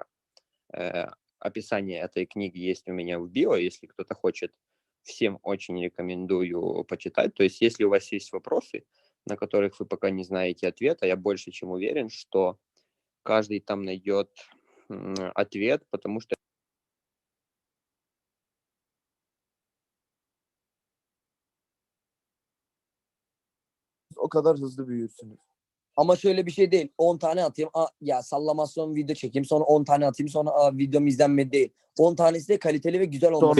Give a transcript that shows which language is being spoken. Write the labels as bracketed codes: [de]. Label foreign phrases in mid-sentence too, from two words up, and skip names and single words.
[ru] Описание этой книги есть у меня в био, если кто-то хочет, всем очень рекомендую почитать. То есть если у вас есть вопросы, на которых вы пока не знаете ответа, я больше чем уверен, что каждый там найдет ответ, потому что [tr] o kadar hızlı büyürsünüz. Ama şöyle bir şey değil. 10 tane atayım. Ya sallamasyon video çekeyim. Sonra 10 tane atayım. Sonra videom izlenmedi değil. 10 tanesi de kaliteli ve güzel olması